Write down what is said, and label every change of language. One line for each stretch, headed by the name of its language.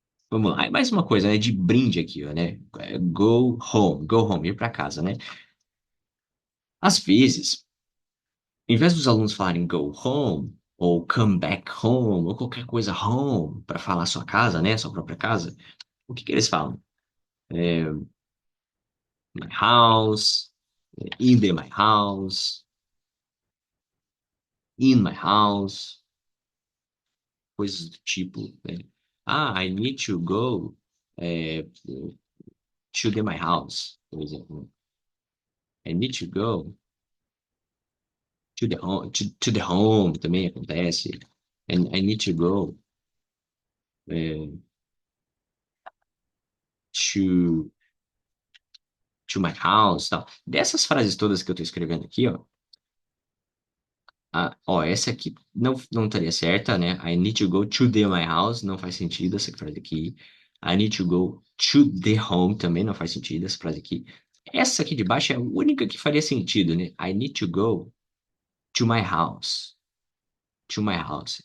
Portuguese: Vamos lá. Aí mais uma coisa, né? De brinde aqui, ó, né? Go home, ir para casa, né? Às vezes, em vez dos alunos falarem go home, ou come back home, ou qualquer coisa home, para falar sua casa, né? Sua própria casa, o que que eles falam?
English: É, my house, my house, in my house,
Portuguese: coisas do tipo, né?
English: Ah, I need to go é, to my house, por exemplo. I need to go to the home também acontece. And I need to go é, to, to my house, tal.
Portuguese: Dessas frases todas que eu tô escrevendo aqui, ó, ó, essa aqui não estaria certa, né?
English: I need to go to my house,
Portuguese: não faz sentido essa frase aqui.
English: I need to go to the home,
Portuguese: também não faz sentido essa frase aqui. Essa aqui de baixo é a única que faria sentido, né?
English: I need to go to my house. To my house.